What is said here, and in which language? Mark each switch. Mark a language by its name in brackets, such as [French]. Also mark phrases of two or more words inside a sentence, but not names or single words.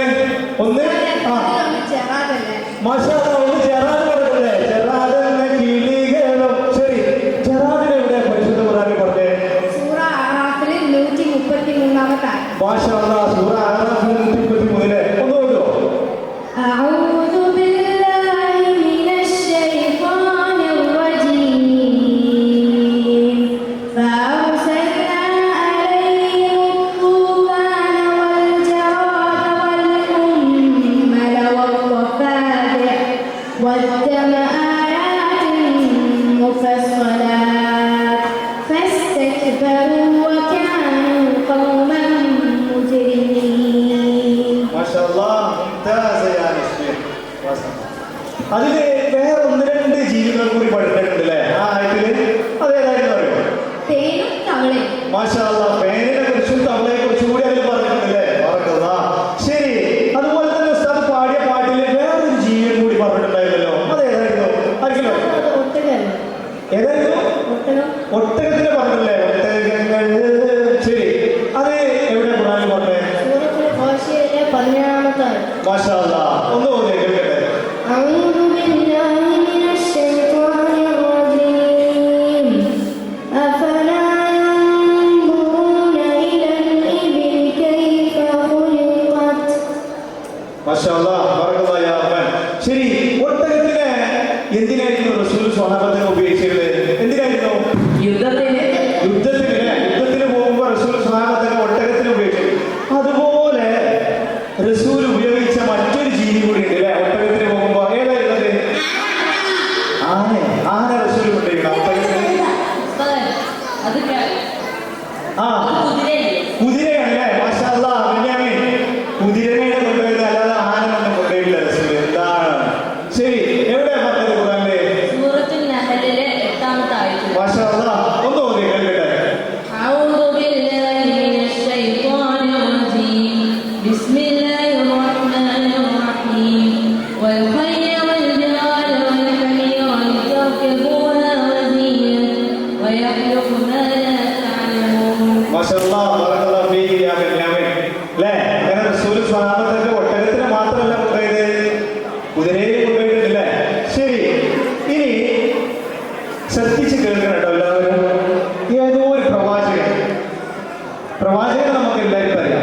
[Malayalam] ഒന്ന് [Arabic] ما شاء الله, [Malayalam] ഒന്ന് ചെറാട് പറഞ്ഞില്ലേ? ചെറാട് എന്ന കിളികളും. ശരി, ചെറാടിനെ എവിടെ പരിശുദ്ധ ഖുർആനിൽ പറഞ്ഞേ? [Arabic] ما شاء الله, [Malayalam] സൂറ അഅറാഫിൽ 133 ഒന്ന് നോക്കോ? [Arabic] أعوذ بالله من الشيطان الرجيم فأرسلنا عليهم الطوفان والجراد والقمل والضفادع والدم آيات مفصلات فاستكبروا وكانوا قوما مجرمين. ما شاء الله، ممتاز يا نسمير. [Malayalam] അതില് വേറെ 1-2 ജീവികളെ കൂടി പഠിച്ചിട്ടുണ്ടല്ലേ ആ ആയത്തില്? അതേതായിരുന്നു അറിയോ? തേനും തവളയും. [Arabic] ما شاء الله, [Malayalam] പേനിനെ കുറിച്ചും തവളയെ കുറിച്ചും കൂടി അതിൽ പറഞ്ഞിട്ടുണ്ടല്ലേ? ബറക്കല്ലാഹ്. ശരി, അതുപോലെ തന്നെ ഉസ്താദ് പാടിയ പാട്ടില് വേറൊരു ജീവിയെ കൂടി പറഞ്ഞിട്ടുണ്ടായിരുന്നല്ലോ. അതേതായിരുന്നു? ആർക്കല്ലോ? ഒട്ടകമല്ല. ഏതായിരുന്നു? ഒട്ടകം. ഒട്ടകത്തിനെ പറഞ്ഞില്ലേ? ഒട്ടകങ്ങൾ. ശരി, അത് എവിടെ ഖുർആനിൽ പറഞ്ഞേ? സൂറത്തുൽ ഖാശിയയിലെ 17-ാമത്തെ ആയത്ത്. [Arabic] ما شاء الله, [Malayalam] ഒന്ന് ഓതി കേൾക്കട്ടെ. [Arabic] أعوذ بالله من الشيطان الرجيم أفلا ينظرون إلى الإبل كيف خلقت. ما شاء الله، بارك الله يا رحمان. [Malayalam] ശരി, ഒട്ടകത്തിനെ എന്തിനായിരുന്നു റസൂൽ സ്വഹാബത്തിനെ ഉപയോഗിച്ചിരുന്നത്? എന്തിനായിരുന്നു? യുദ്ധത്തിന് പോകുമ്പോൾ റസൂൽ സ്വഹാബത്തിനെ ഒട്ടകത്തിന് ഉപയോഗിച്ചു. അതുപോലെ റസൂൽ ഉപയോഗിച്ച മറ്റൊരു ജീവി കൂടി ഉണ്ട് അല്ലേ? ഒട്ടകത്തിന് പോകുമ്പോ ഏതായിരുന്നത്? ആന റസൂൽ കൊണ്ടിരിക്കണം ഒട്ടകത്തിന്. ആ, കുതിരയാണല്ലേ? [Arabic] ما شاء الله, [Malayalam] ബെന്യാമിൻ, കുതിരനെ കൊണ്ടുപോയത് അല്ലാതെ ആനൊന്നും കൊണ്ടുപോയില്ല റസൂൽ. എന്താണ്? ശരി, എവിടെയാ പറഞ്ഞത് ഖുർആനില്? സൂറത്തുൽ നഹലിലെ 8-ാമത്തെ ആയത്ത്. [Arabic] ما شاء الله, [Malayalam] ഒന്ന് ഓതി കേൾക്കട്ടെ. [Arabic] أعوذ بالله من الشيطان الرجيم بسم الله الرحمن الرحيم والخيل والبغال والحمير لتركبوها وزينة ويخلق ما لا تعلمون. ما شاء الله، بارك الله فيك يا بنيامين. [Malayalam] ല്ലേ? അങ്ങനെ റസൂൽ സ്വഹാബത്തിനെ ഒട്ടകത്തിന് മാത്രമല്ല കൊണ്ടുപോയത്, കുതിരയിൽ കൊണ്ടുപോയിട്ടുണ്ടല്ലേ? ശരി, ഇനി ശ്രദ്ധിച്ച് കേൾക്കണം കേട്ടോ എല്ലാവരും. ഏതോ ഒരു പ്രവാചകൻ നമുക്ക് എല്ലാവർക്കും അറിയാം.